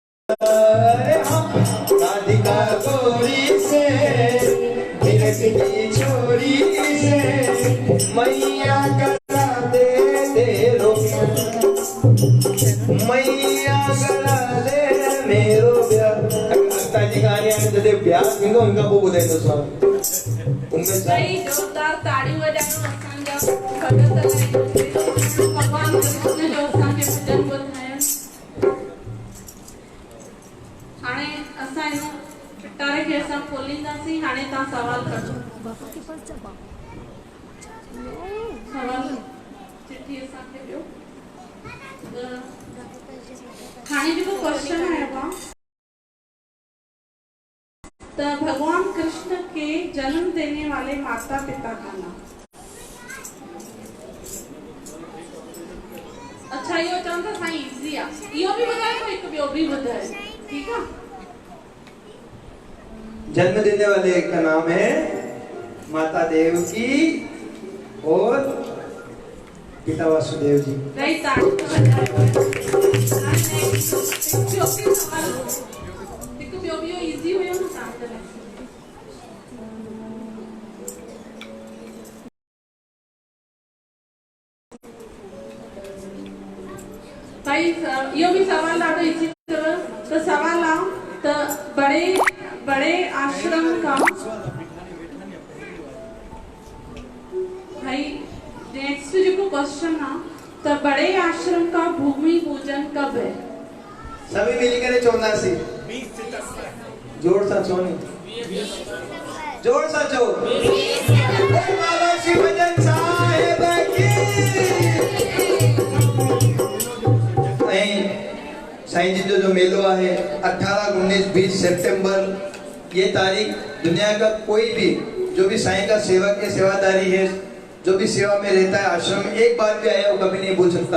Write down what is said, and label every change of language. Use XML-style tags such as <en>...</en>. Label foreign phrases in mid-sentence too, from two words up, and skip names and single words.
<bra>राधिका गोरी से की छोरी से मैया करा दे तेरो मैया करा दे मेरो ब्याह।</bra> <sd>जी गाने जदे ब्याह थींदो उनका पोइ ॿुधाईंदो स्वामी उनमें सही जोरदार ताड़ी वॼायो असांजा भॻत लाइ भॻवान कृष्ण जो असांखे भॼन ॿुधायो। हाणे असां हिन पिटारे खे असां खोलींदासीं। हाणे तव्हां सवाल कजो। सवाल चिठी असांखे ॾियो। हाणे जेको क्वेश्चन आयो आहे तो</sd> <hi>भगवान कृष्ण के जन्म देने वाले माता पिता का नाम।</hi> <sd>अच्छा यो चवंदा साईं इजी आ इहो बि ॿुधाए तो हिकु ॿियो बि ॿुधाए।</sd> <hi>ठीक है। जन्म देने वाले का नाम है माता देवकी और पिता वासुदेव जी। नहीं ताड़ी तो बजाए।</hi> <sd>हिकु ॿियो बि इजी हुयो न तव्हां लाइ। भाई यो भी सवाल ॾाढो इजी अथव। तो सवाल आहे त</sd> <hi>बड़े आश्रम का भाई</hi> <sd>नेक्स्ट जो क्वेश्चन आहे त</sd> <hi>बड़े आश्रम का भूमि पूजन कब है? सभी मिलकर</hi> <sd>चौंदासी जोर सा चोनी जोर सा चो बाबा शिव भजन साहेब की। साईं जी जो मेलो है</sd> <hi>18, 19, 20 सितंबर ये तारीख दुनिया का कोई भी जो भी साईं का सेवक है सेवादारी है जो भी सेवा में रहता है आश्रम में एक बार भी आया वो कभी नहीं भूल सकता।</hi>